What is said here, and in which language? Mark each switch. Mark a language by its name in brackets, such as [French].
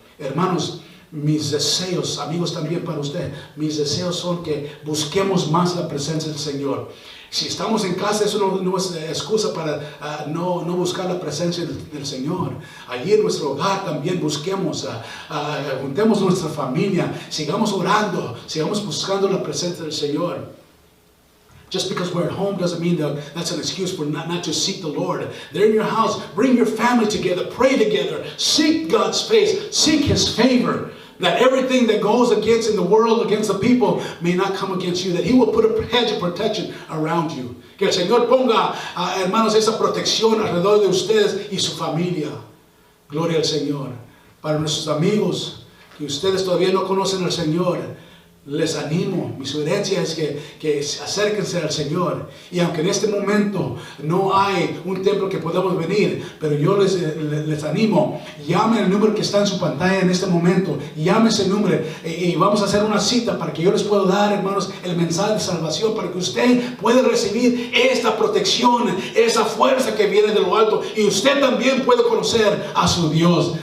[Spanish] Hermanos, mis deseos, amigos, también para usted, mis deseos son que busquemos más la presencia del Señor. Si estamos en casa, eso no es excusa para no buscar la presencia del Señor. Allí en nuestro hogar también busquemos, juntemos nuestra familia, sigamos orando, sigamos buscando la presencia del Señor. [English] Just because we're at home doesn't mean that that's an excuse for not to seek the Lord. They're in your house. Bring your family together. Pray together. Seek God's face. Seek His favor. That everything that goes against in the world, against the people, may not come against you. That He will put a hedge of protection around you. [Spanish] Que el Señor ponga, hermanos, esa protección alrededor de ustedes y su familia. Gloria al Señor. Para nuestros amigos que ustedes todavía no conocen al Señor, les animo, mi sugerencia es que acérquense al Señor. Y aunque en este momento no hay un templo que podamos venir, pero yo les animo, llamen el número que está en su pantalla en este momento, llame ese número y vamos a hacer una cita para que yo les pueda dar, hermanos, el mensaje de salvación, para que usted pueda recibir esta protección, esa fuerza que viene de lo alto, y usted también puede conocer a su Dios.